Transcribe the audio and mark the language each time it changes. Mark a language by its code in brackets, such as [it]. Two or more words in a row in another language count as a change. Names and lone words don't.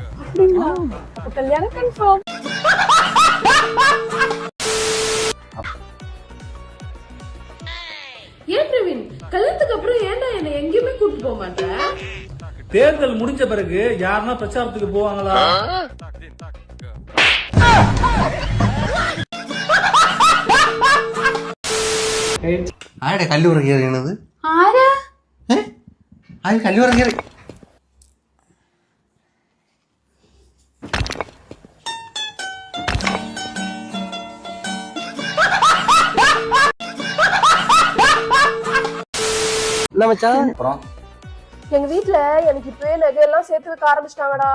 [ta] அப்படிங்களா? அப்ப கல்யாணம் கன்ஃபார்ம். ஏன் பிரவீன், கல்யாணத்துக்கு அப்புறம் ஏன்டா என்ன எங்கேயுமே கூட்டிட்டு போக மாட்டேன்? தேர்தல் முடிஞ்ச பிறகு யாருன்னா பிரச்சாரத்துக்கு போவாங்களா? [ml] ആരുടെ കല്ലൂർ കയറിയണത്? ആരാ? ആര് കല്ലൂർ കയറി? [ta] அப்புறம் எங்க வீட்ல எனக்கு இப்பவே நகையெல்லாம் சேர்த்து வைக்க ஆரம்பிச்சிட்டாங்கடா.